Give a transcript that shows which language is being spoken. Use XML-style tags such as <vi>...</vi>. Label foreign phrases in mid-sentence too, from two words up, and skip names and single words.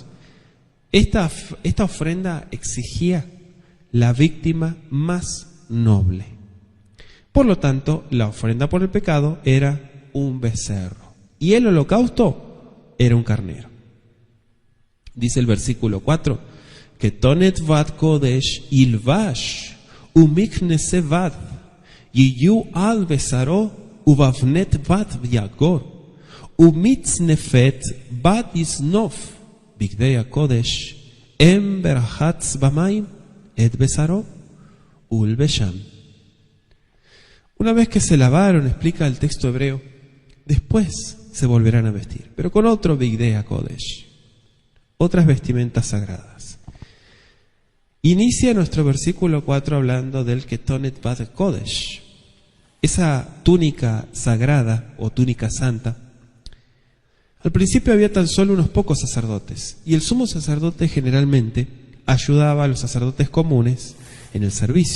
<es>Esta ofrenda exigía la víctima más noble. Por lo tanto, la ofrenda por el pecado era un becerro y el holocausto era un carnero. Dice el versículo 4, que</es> <he>כתונת בד קודש ילבש ומכנסי בד יהיו על בשרו ובאבנט בד יחגור ובמצנפת בד יצנוף בגדי קודש הם ורחץ במים את בשרו ולבשם.</he> <es>Una vez que se lavaron, explica el texto hebreo, después se volverán a vestir, pero con otro</es> <he>בגדי קודש,</he> <es>otras vestimentas sagradas. Inicia nuestro versículo 4 hablando del</es> <he>כתונת בד קודש,</he> <es>esa túnica sagrada o túnica santa. Al principio había tan solo unos pocos sacerdotes, y el sumo sacerdote generalmente ayudaba a los sacerdotes comunes en el servicio.</es>